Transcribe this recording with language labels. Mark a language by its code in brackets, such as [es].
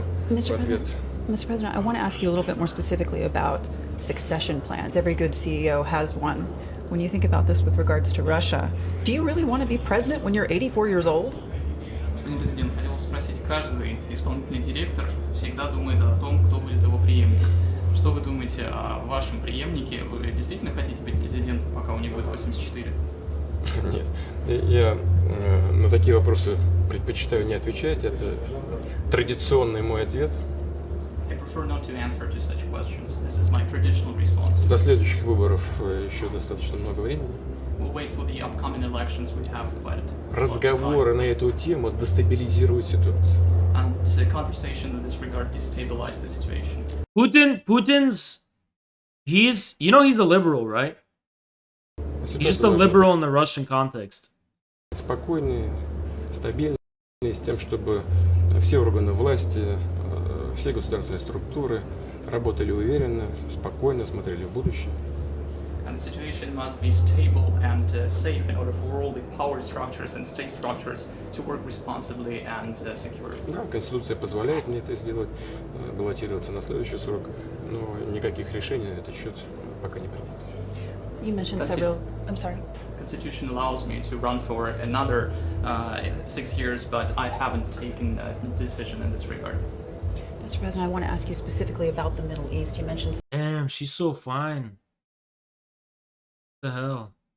[en] Mr. President, I want to ask you a little bit more specifically about succession plans. Every good CEO has one. When you think about this with regards to Russia, do you really want to be president when you're 84 years old? [ru] Господин президент, хотел спросить, каждый исполнительный директор всегда думает о том, кто будет его преемник. Что вы думаете о вашем преемнике? Вы действительно хотите быть президентом, пока у него будет 84? Нет, я на такие вопросы предпочитаю не отвечать. Это традиционный мой ответ. [en] I prefer not to answer to such questions. This is my traditional response. [ru] До следующих выборов еще достаточно много времени. [en] We'll wait for the upcoming elections. We have quite [ru] Разговоры на эту тему дестабилизируют ситуацию. [en] and a conversation in this regard destabilize the situation. Putin's he's a liberal, right? He's just a liberal in the Russian context. [ru] Спокойный, стабильный, с тем, чтобы все органы власти, все государственные структуры работали уверенно, спокойно, смотрели в будущее. [en] And the situation must be stable and safe in order for all the power structures and state structures to work responsibly and securely. [ru] Да, Конституция позволяет мне это сделать, баллотироваться на следующий срок, но никаких решений на этот счет пока не принято. [en] You mentioned several. I'm sorry. Constitution allows me to run for another 6 years, but I haven't taken a decision in this regard. Mr. President, I want to ask you specifically about the Middle East. You mentioned Damn, she's so fine. What the hell?